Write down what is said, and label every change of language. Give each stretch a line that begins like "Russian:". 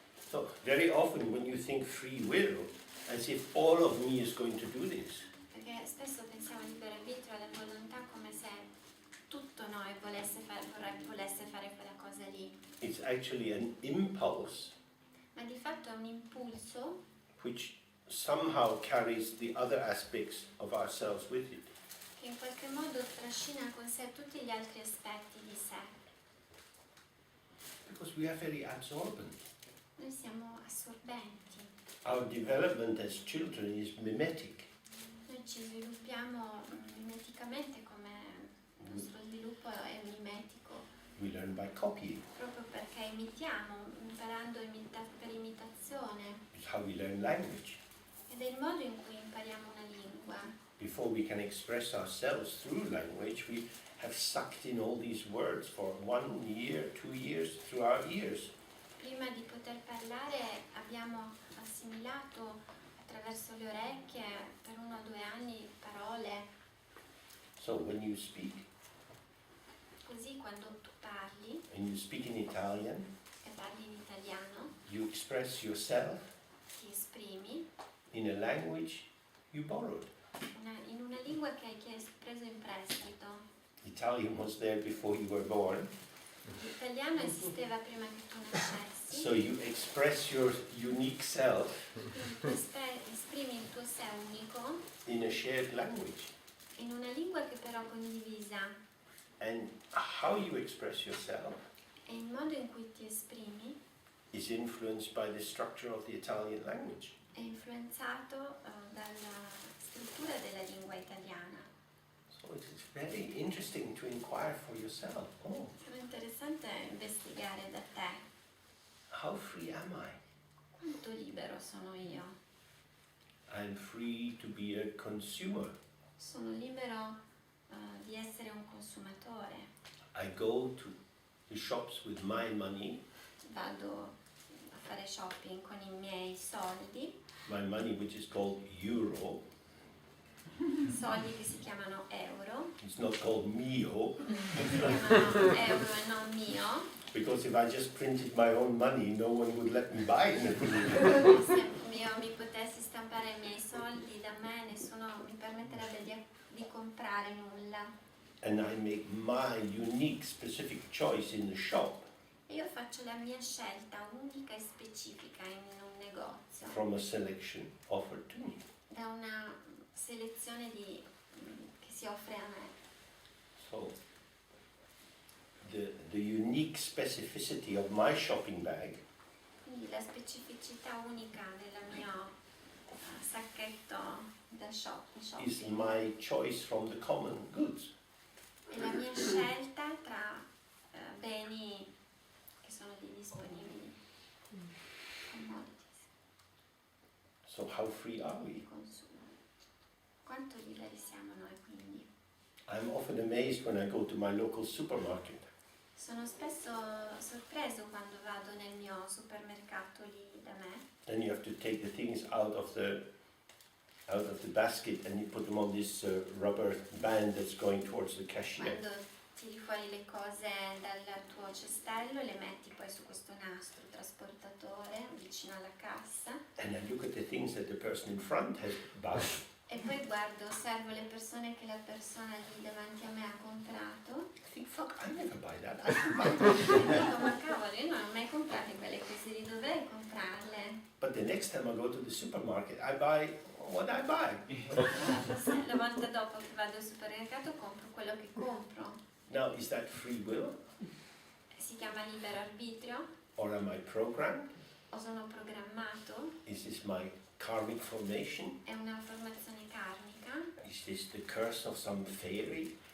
English: So, very often when you think free will, as if all of me is going to do this,
Italian: Perché spesso pensiamo al libero arbitrio, alla volontà, come se tutto noi volesse fare quella cosa lì.
English: it's actually an impulse
Italian: Ma di fatto è un impulso
English: which somehow carries the other aspects of ourselves with it.
Italian: che in qualche modo trascina con sé tutti gli altri aspetti di sé.
English: Because we are very absorbent.
Italian: Noi siamo assorbenti,
English: Our development as children is mimetic.
Italian: noi ci sviluppiamo mimeticamente, come il nostro sviluppo è mimetico,
English: We learn by copying.
Italian: proprio perché imitiamo, imparando per imitazione,
English: It's how we learn language.
Italian: ed è il modo in cui impariamo una lingua.
English: Before we can express ourselves through language, we have sucked in all these words for 1 year, 2 years, through our ears.
Italian: Prima di poter parlare abbiamo assimilato attraverso le orecchie per 1 o 2 anni parole,
English: So when you speak,
Italian: così quando tu parli
English: and you speak in Italian,
Italian: e parli in italiano
English: you express yourself
Italian: ti esprimi
English: in a language you borrowed.
Italian: in una lingua che hai preso in prestito.
English: Italian was there before you were born,
Italian: L'italiano esisteva prima che tu nascessi,
English: so you express your unique self
Italian: quindi tu esprimi il tuo sé unico
English: in a shared language.
Italian: in una lingua che però è condivisa,
English: And how you express yourself
Italian: e il modo in cui ti esprimi
English: is influenced by the structure of the Italian language.
Italian: è influenzato dalla struttura della lingua italiana.
English: So it's very interesting to inquire for yourself. Oh,
Italian: Sarà interessante investigare da te
English: how free am I?
Italian: quanto libero sono io.
English: I'm free to be a consumer.
Italian: Sono libero di essere un consumatore.
English: I go to the shops with my money,
Italian: Vado a fare shopping con i miei soldi,
English: my money which is called euro.
Italian: soldi che si chiamano euro,
English: It's not called mio,
Italian: si chiamano euro e non mio.
English: because if I just printed my own money, no one would let me buy anything.
Italian: Se io mi potessi stampare i miei soldi da me, nessuno mi permetterebbe di di comprare nulla.
English: And I make my unique, specific choice in the shop
Italian: E io faccio la mia scelta unica e specifica in un negozio,
English: from a selection offered to me.
Italian: da una selezione che si offre a me.
English: So the unique specificity of my shopping bag
Italian: Quindi la specificità unica del mio sacchetto da
English: is
Italian: shopping
English: my choice from the common goods.
Italian: è la mia scelta tra beni che sono disponibili, commodities,
English: So how free are
Italian: di
English: we?
Italian: consumo. Quanto liberi siamo noi quindi?
English: I'm often amazed when I go to my local supermarket
Italian: Sono spesso sorpreso quando vado nel mio supermercato lì da me.
English: and you have to take the things out of the basket and you put them on this rubber band that's going towards the cashier.
Italian: Quando tiri fuori le cose dal tuo cestello, le metti poi su questo nastro trasportatore vicino alla cassa
English: And I look at the things that the person in front has bought,
Italian: e poi osservo le persone che la persona lì davanti a me ha comprato
English: I think, fuck, I never buy that. I don't buy that.
Italian: e dico, ma cavolo, io non ho mai comprato quelle cose lì, dovrei comprarle.
English: But the next time I go to the supermarket, I buy what I buy.
Italian: La volta dopo che vado al supermercato compro quello che compro.
English: Now, is that free will
Italian: Si chiama libero arbitrio
English: or am I programmed?
Italian: o sono programmato?
English: Is this my karmic formation?
Italian: È una formazione karmica?
English: Is this the curse of some fairy?